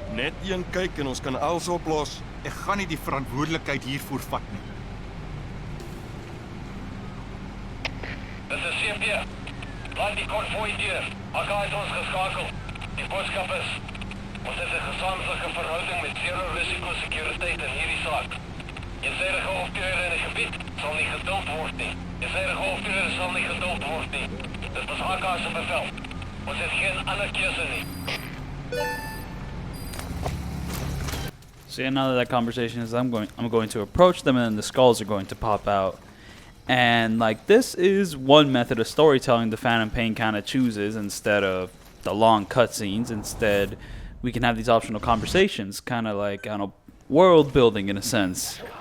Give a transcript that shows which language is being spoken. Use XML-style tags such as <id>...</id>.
<af>Net een kyk en ons kan alles oplos. Ek gaan nie die verantwoordelikheid hiervoor vat nie. Dis 'n CP. Laat die konvooi deur. Archaea het ons geskakel. Die boodskap is: ons het 'n gesamentlike verhouding met zero risiko sekuriteit in hierdie saak. Eensidige optrede in die gebied sal nie geduld word nie. Eensidige optrede sal nie geduld word nie. Dit was Archaea se bevel. Ons het geen ander keuse nie.</af> <en>So yeah, now that conversation is, I'm going to approach them, and then the skulls are going to pop out. And like, this is one method of storytelling the Phantom Pain kind of chooses instead of the long cutscenes. Instead, we can have these optional conversations, kind of like, I don't know, world building in a sense.</en>